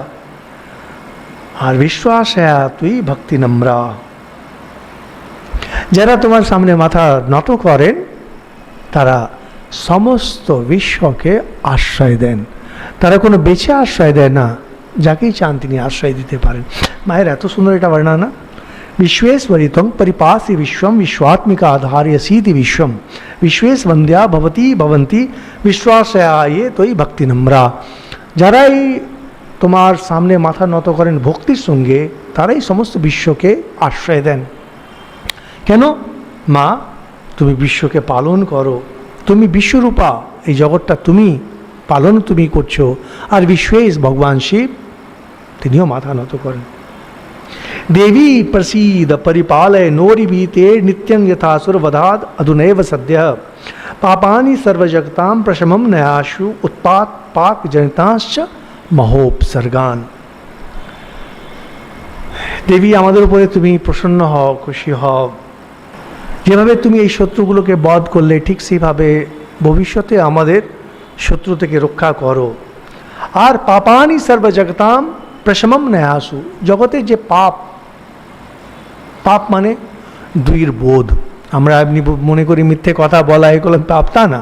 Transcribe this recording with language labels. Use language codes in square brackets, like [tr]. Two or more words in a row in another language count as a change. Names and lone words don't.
[bn] আর [sa] বিশ্বাসয়া তুই ভক্তি নম্রা, [bn] যারা তোমার সামনে মাথা নত করেন তারা সমস্ত বিশ্বকে আশ্রয় দেন। তারা কোনো বেছে আশ্রয় দেয় না, যাকেই চান তিনি আশ্রয় দিতে পারেন। মায়ের এত সুন্দর এটা বর্ণনা, [sa] विश्वेश्वरितं परिपासि विश्वं विश्वात्मिका आधार्यसीति विश्वं विश्वेश वंद्या भवती भवंती विश्वासयाये तोई भक्ति नम्रा। [bn] যারা এই তোমার সামনে মাথা নত করেন ভক্তির সঙ্গে, তারাই সমস্ত বিশ্বকে আশ্রয় দেন। কেন? মা, তুমি বিশ্বকে পালন করো, তুমি বিশ্বরূপা, এই জগৎটা তুমি পালন তুমি করছো। আর বিশ্বেশ ভগবান শিব, তিনিও মাথা নত করেন। [sa] देवी प्रसीद परिपालय नोरि भीते नित्यं यथासुर वधाद अधुनैव सद्य पापानि सर्वजगतां प्रशमं नयाशु उत्पात पाक जनिताश्च महोपसर्गान। [bn] দেবী, আমাদের উপরে তুমি প্রসন্ন হও, খুশি হও। যেভাবে তুমি এই শত্রুগুলোকে বধ করলে, ঠিক সেইভাবে ভবিষ্যতে আমাদের শত্রু থেকে রক্ষা করো। আর [sa] পাপানি সর্বজগতাম প্রশমম নয়াসু, [bn] জগতের যে পাপ, পাপ মানে দুইয়ের বোধ, আমরা এমনি মনে করি মিথ্যে কথা বলা এগুলো পাপ, তা না।